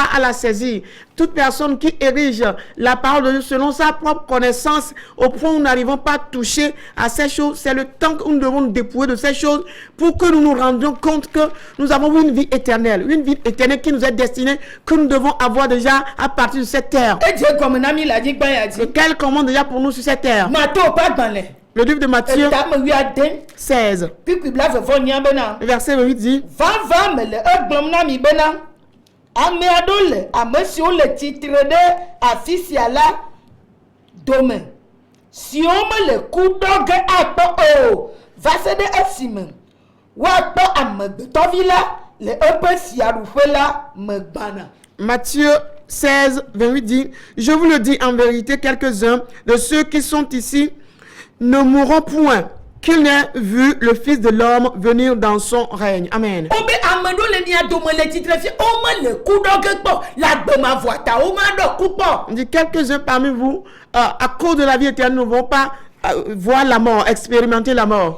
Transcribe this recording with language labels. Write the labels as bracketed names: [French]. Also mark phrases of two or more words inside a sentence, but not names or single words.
[French] à la saisir, toute personne qui érige la parole de Dieu selon sa propre connaissance au point où nous n'arrivons pas à toucher à ces choses, c'est le temps que nous devons nous dépouiller de ces choses pour que nous nous rendions compte que nous avons une vie éternelle qui nous est destinée, que nous devons avoir déjà à partir de cette terre. Et quel commande déjà pour nous sur cette terre? Le livre de Matthieu 16, le verset 8 dit: [Ewe] ame aɖewo le ame siwo le tsitre ɖe afi sia la dome siwo mele ku ɖɔ ge akpɔ o va se ɖe esime woakpɔ amegbetɔvi la le eƒe fiaɖuƒe la me gbana. [French] Matthieu 16, 28 dit: je vous le dis en vérité, quelques-uns de ceux qui sont ici ne mourront point qu'il n'ait vu le Fils de l'homme venir dans son règne. Amen. On dit, quelques-uns parmi vous, à cause de la vie éternelle, ne vont pas voir la mort, expérimenter la mort.